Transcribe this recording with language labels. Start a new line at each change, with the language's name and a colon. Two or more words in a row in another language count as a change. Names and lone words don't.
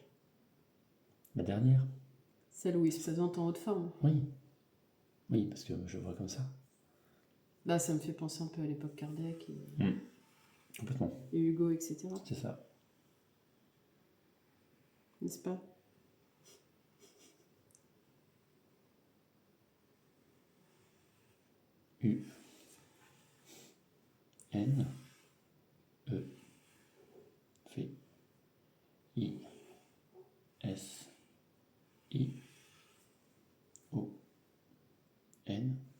French: La dernière? Celle où il se présente en haute forme. Oui. Oui, parce que je vois comme ça. Là, ça me fait penser un peu à l'époque Kardec Complètement. et Hugo, etc. C'est ça. N'est-ce pas? U, N, E, V, I, S, I, O, N,